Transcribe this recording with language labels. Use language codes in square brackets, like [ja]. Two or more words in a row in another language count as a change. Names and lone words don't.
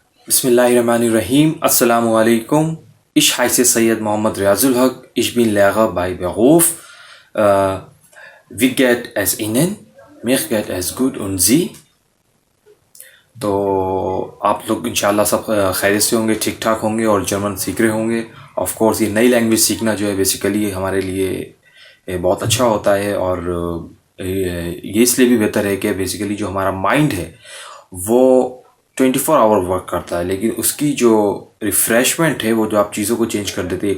[ar] بسم الله الرحمن الرحيم. السلام عليكم. [de] Ich heiße Sayyid Mohammed Riazul Haq. Ich bin Lehrer bei Beruf. Wie geht es Ihnen? Mir geht es gut und Sie? [hi] तो आप लोग इंशाल्लाह सब खैरियत से होंगे, ठीक ठाक होंगे और जर्मन सीख रहे होंगे। [en] of course [hi] ये नई लैंग्वेज सीखना जो है बेसिकली हमारे लिए बहुत अच्छा होता है और ये इसलिए भी बेहतर है कि बेसिकली जो हमारा माइंड है वो 24 [en] hour work [hi] करता है, लेकिन उसकी जो रिफ़्रेशमेंट है वो जो आप चीज़ों को चेंज कर देते हैं।